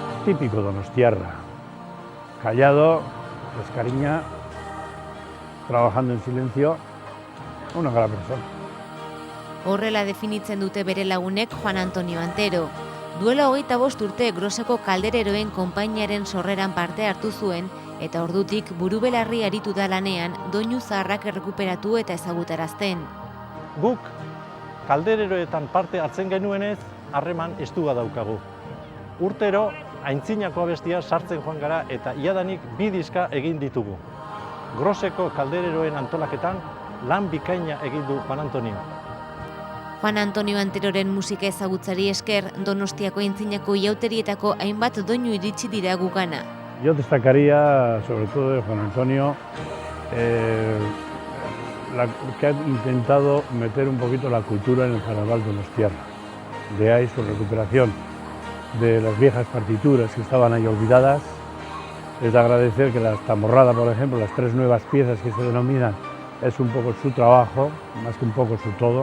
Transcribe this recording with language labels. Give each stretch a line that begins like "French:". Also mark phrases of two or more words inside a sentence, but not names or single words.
Spanish: típico donostiarra, callado, descariña, trabajando en silencio, una gran persona.
Basque: Horrela definitzen dute bere lagunek Juan Antonio Antero. Duela 25 urte Groseko kaldereroen konpainiaren sorreran parte hartu zuen, eta ordutik burubelarri aritu da lanean doinu zaharrak errekuperatu eta ezagutarazten. Guk kaldereroetan parte hartzen genuenez, harreman estua daukagu. Urtero, aintzinako abestia sartzen joan gara eta iadanik 2 diska egin ditugu. Groseko kaldereroen antolaketan lan bikaina egin du Juan Antonio. Juan Antonio Anteroren musika ezagutzari esker, Donostiako aintzinako iauterietako hainbat doinu iritsi dira gugana.
Spanish: Yo destacaría, sobre todo de Juan Antonio, que ha intentado meter un poquito la cultura en el carnaval donostiarra. De ahí su recuperación de las viejas partituras que estaban ahí olvidadas. Es de agradecer que la Tamborrada, por ejemplo, las 3 nuevas piezas que se denominan, es un poco su trabajo, más que un poco su todo.